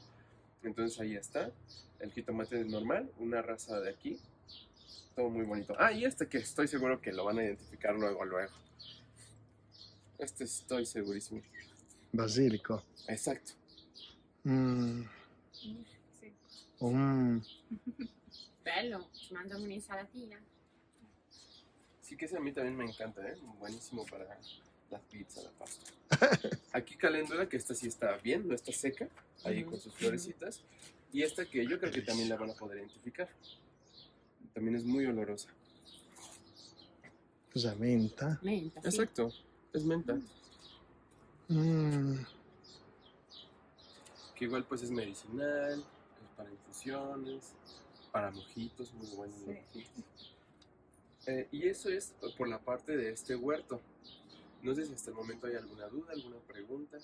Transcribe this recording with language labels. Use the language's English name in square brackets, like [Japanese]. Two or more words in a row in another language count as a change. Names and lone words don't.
[Spanish] Entonces ahí está, el jitomate normal, una raza de aquí. Todo muy bonito. Ah, y este que estoy seguro que lo van a identificar luego. Este estoy segurísimo. basilico. Exacto. Mm, Sí. mm. [Italian] Bello, ci mangiamo un'insalatina. [Spanish] Sí que ese a mí también me encanta, ¿eh? Buenísimo para la pizza, la pasta. Aquí caléndula, que esta sí está bien, no está seca, ahí con sus florecitas. Y esta que yo creo que también la van a poder identificar. También es muy olorosa. [Italian] Cos'è, menta? Menta, sì. [Spanish] Exacto, es menta. Mm, Que igual pues es medicinal, es para infusiones, para mojitos, muy bueno. Sí. Y eso es por la parte de este huerto. No sé si hasta el momento hay alguna duda, alguna pregunta.